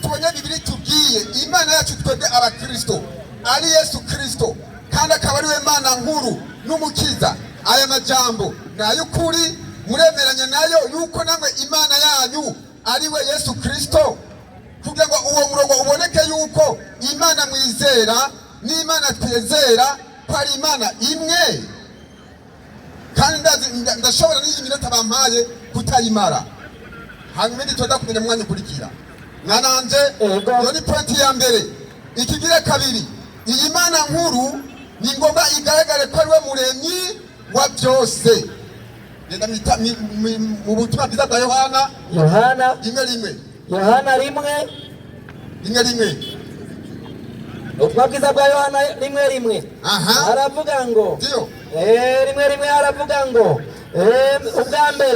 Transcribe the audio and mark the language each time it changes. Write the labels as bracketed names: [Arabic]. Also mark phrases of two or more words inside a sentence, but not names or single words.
[Rundi] tubonye Bibiri tubwiye Imana yacu twebwe abakristo ari Yesu Kristo kandi akaba ariwe Mana nkuru n'umukiza, aya majambo nayukuri muremeranya nayo yuko namwe Imana yanyu ariwe Yesu Kristo, kugira ngo uwo murongo uboneke yuko Imana mwizera n'Imana twizera ko ari Imana imwe. Kandi ndashobora n'iyi minota bampaye kutayimara, hanyuma nditoza kumenya mwanya ukurikira mwananje. Iyo ni pointi ya mbere. Ikigire kabiri, iyi Mana nkuru ni ngombwa igaragare ko ariwe muremyi wa byose. Genda mu butumwa bwiza bwa Yohana rimwe ubutumwa bwiza bwa Yohana rimwe haravuga ngo rimwe haravuga ngo ubwa